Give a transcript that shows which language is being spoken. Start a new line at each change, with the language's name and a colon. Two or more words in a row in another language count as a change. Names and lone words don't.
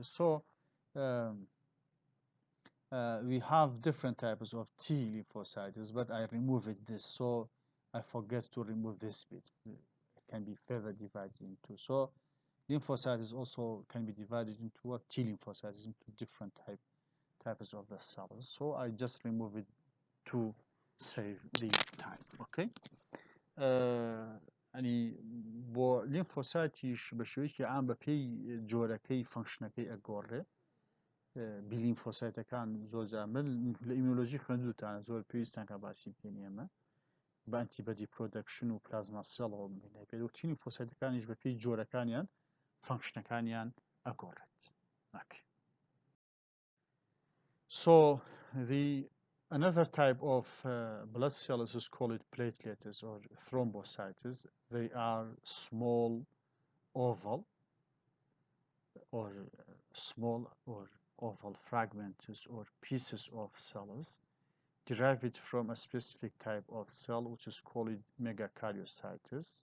English: So we have different types of T lymphocytes, but I removed this, so I forget to remove this bit. It can be further divided into. So lymphocytes also can be divided into what T lymphocytes, into different types of the cells. So I just remove it to save the time. Okay.
Central Kurdish: يعني بۆ لیمفۆسایتیش بە شێوەیەکی عام بە پێی جۆرەکەی فەنکشنەکەی ئەگۆڕێ بیلیمفۆسایتەکان زۆر جامل لە ئیمۆلۆژی خوێندووتانە زۆر پێویستان کە باسی بکەین ئێمە بە
English: antibody production
Central Kurdish: و پلازما سێڵەوە بینێ پێوەتی لیمفۆسایتەکانیش بە پێی جۆرەکانیان فەنکشنەکانیان ئەگۆڕێت.
English: So another type of blood cells is called platelets or thrombocytes. They are small oval or small or oval fragments or pieces of cells derived from a specific type of cell, which is called megakaryocytes.